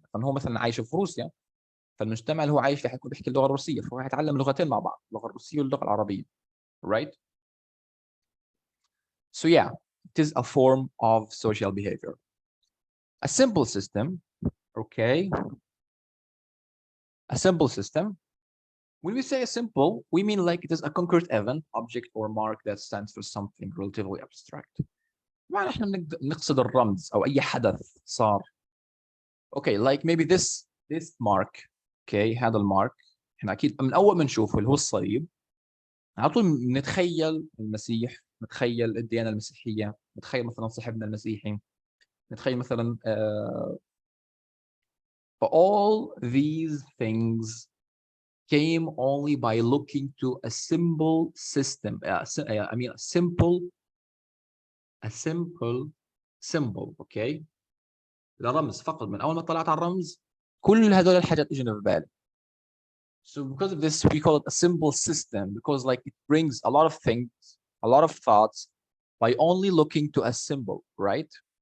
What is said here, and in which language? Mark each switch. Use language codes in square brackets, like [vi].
[ar] مثلا هو مثلا عايش في روسيا، فالمجتمع اللي هو عايش فيه حيكون بيحكي اللغه الروسيه، فهو هيتعلم لغتين مع بعض، اللغه الروسيه واللغه العربيه. [en] right? So yeah, it is a form of social behavior. A simple system, okay? A simple system. When we say a simple, we mean like it is a concrete event, object, or mark that stands for something relatively abstract. [ar] ما احنا نقصد الرمز او اي حدث صار. Okay, like maybe this mark, okay, هذا المارك احنا اكيد من اول ما نشوفه اللي هو الصليب على طول نتخيل المسيح، نتخيل الديانه المسيحيه، نتخيل مثلا صاحبنا المسيحي، نتخيل مثلا all these things came only by looking to a simple system. [en] I mean a simple symbol. [ar] Okay, الرمز فقط. من اول ما طلعت على الرمز كل هذول الحاجات اجوا في بالي. [en] So because of this we call it a simple system, because like it brings a lot of things, a lot of thoughts by only looking to a symbol, right?